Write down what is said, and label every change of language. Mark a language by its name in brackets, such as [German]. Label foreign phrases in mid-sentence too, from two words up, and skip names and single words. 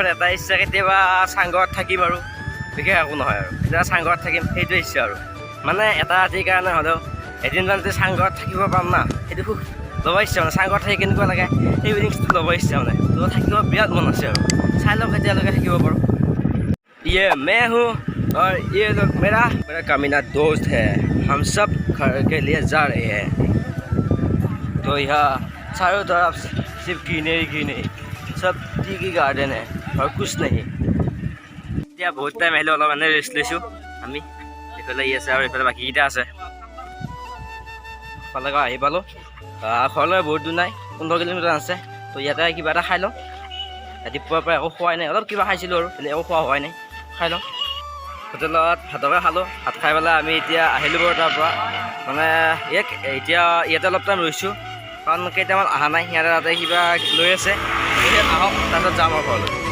[Assamese] এটা ইচ্ছা কেতিয়াবা চাংঘৰত থাকিম আৰু বিশেষ একো নহয় আৰু এতিয়া চাংঘৰত থাকিম সেইটোৱে ইচ্ছা আৰু মানে এটা ৰাতিৰ কাৰণে হ'লেও এদিন মানে যদি চাংঘৰত থাকিব পাম না সেইটো খুব ল'ব ইচ্ছা মানে চাংঘৰত থাকি কেনেকুৱা লাগে সেই ফিলিংছটো ল'ব ইচ্ছা মানে তো থাকিব বিৰাট মন আছে আৰু চাই লওক কেতিয়ালৈকে থাকিব পাৰোঁ [Hindi] ये मैं हूँ और ये लोग मेरा कमीना दोस्त है हम सब घर के लिए जा रहे हैं तो यहाँ चारों तरफ सिर्फ ग्रीनरी सब टी की गार्डन है और कुछ नहीं [Assamese] এতিয়া বহুত টাইম আহিলোঁ অলপ মানে ৰেষ্ট লৈছোঁ আমি এইফালে ই আছে আৰু এইফালে বাকীকেইটা আছে ফালে আহি পালোঁ ঘৰলৈ বহুত দূৰ নাই 15 কিলোমিটাৰ আছে তো ইয়াতে কিবা এটা খাই লওঁ ৰাতিপুৱাৰ পৰা একো খোৱাই নাই অলপ কিবা খাইছিলোঁ আৰু একো খোৱা হোৱাই নাই খাই লওঁ হোটেলত ভাতকে খালোঁ ভাত খাই পেলাই আমি এতিয়া আহিলোঁ বাৰু তাৰ পৰা মানে এতিয়া ইয়াতে অলপ টাইম ৰৈছোঁ কাৰণ কেইটামান অহা নাই সিহঁতে তাতে কিবা লৈ আছে আহক তাৰপিছত যাম আৰু ঘৰলৈ